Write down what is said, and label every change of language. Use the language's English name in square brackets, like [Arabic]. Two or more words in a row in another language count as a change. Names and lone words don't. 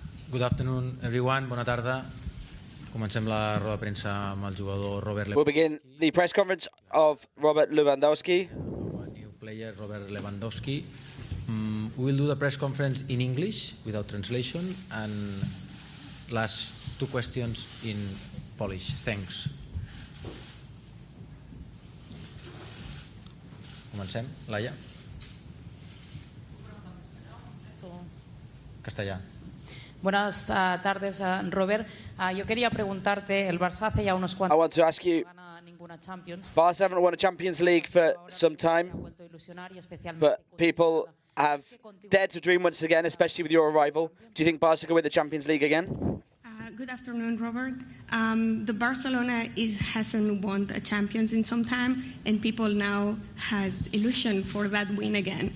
[English] Good afternoon, everyone. [Catalan] Bona tarda. Comencem la roda de premsa amb el jugador Robert Lewandowski. [English] We'll begin the press conference of Robert Lewandowski. New player Robert Lewandowski. We will do the press conference in English without translation and last two questions in Polish. Thanks. [Catalan] Comencem. Laia? Castellà. [Spanish] Buenas tardes, Robert. Yo quería preguntarte, el Barça hace ya unos cuantos [English] I want to ask you, Barca haven't won a Champions League for some time, but people have dared to dream once again, especially with your arrival. Do you think Barca can win the Champions League again? Good afternoon, Robert. The Barcelona hasn't won the Champions in some time, and people now has illusion for that win again.